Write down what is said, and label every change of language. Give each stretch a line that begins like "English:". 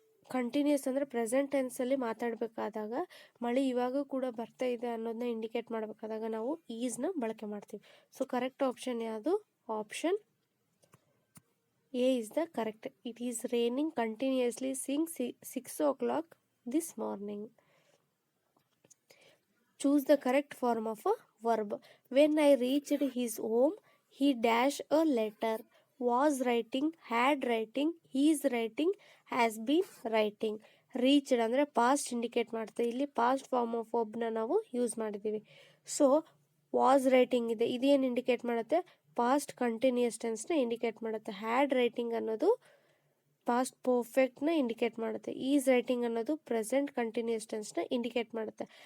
Kannada: Continuous ಅಂದರೆ present ಟೆನ್ಸಲ್ಲಿ ಮಾತಾಡಬೇಕಾದಾಗ ಮಳೆ ಇವಾಗ ಕೂಡ ಬರ್ತಾ ಇದೆ ಅನ್ನೋದನ್ನ ಇಂಡಿಕೇಟ್ ಮಾಡಬೇಕಾದಾಗ ನಾವು ಈಸ್ನ ಬಳಕೆ ಮಾಡ್ತೀವಿ. ಸೊ ಕರೆಕ್ಟ್ ಆಪ್ಷನ್ ಯಾವುದು?
English: Option A is the correct. It is raining continuously since 6 o'clock this morning. Choose the correct form of a verb. When I reached his home, he dash a letter. Was writing, had writing, is writing, has been writing.
Kannada: Reached ಅಂದರೆ past indicate ಮಾಡ್ತದೆ. ಇಲ್ಲಿ past form of ವರ್ಬ್ನ ನಾವು use ಮಾಡಿದ್ದೀವಿ. So was writing ಇದೆ, ಇದೇನು indicate ಮಾಡುತ್ತೆ? Past continuous ಟೆನ್ಸ್ನ indicate ಮಾಡುತ್ತೆ. Had writing ಅನ್ನೋದು ಪಾಸ್ಟ್ ಪರ್ಫೆಕ್ಟ್ನ ಇಂಡಿಕೇಟ್ ಮಾಡುತ್ತೆ. ಈಸ್ ರೈಟಿಂಗ್ ಅನ್ನೋದು ಪ್ರೆಸೆಂಟ್ ಕಂಟಿನ್ಯೂಸ್ ಟೆನ್ಸ್ನ ಇಂಡಿಕೇಟ್ ಮಾಡುತ್ತೆ.